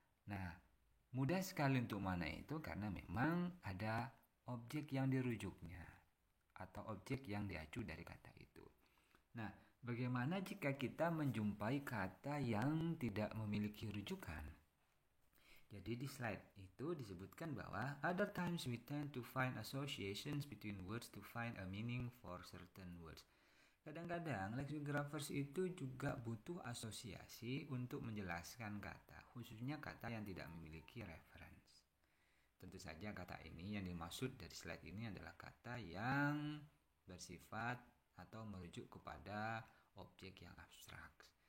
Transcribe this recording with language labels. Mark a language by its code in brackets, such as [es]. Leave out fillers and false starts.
[id] Nah, mudah sekali untuk mana itu karena memang ada objek yang dirujuknya atau objek yang diacu dari kata itu. Nah, bagaimana jika kita menjumpai kata yang tidak memiliki rujukan? Jadi di slide itu disebutkan bahwa [en] other times we tend to find associations between words to find a meaning for certain words. [id] Kadang-kadang lexicographers itu juga butuh asosiasi untuk menjelaskan kata, khususnya kata yang tidak memiliki reference. Tentu saja kata ini yang dimaksud dari slide ini adalah kata yang bersifat atau merujuk kepada objek yang abstrak.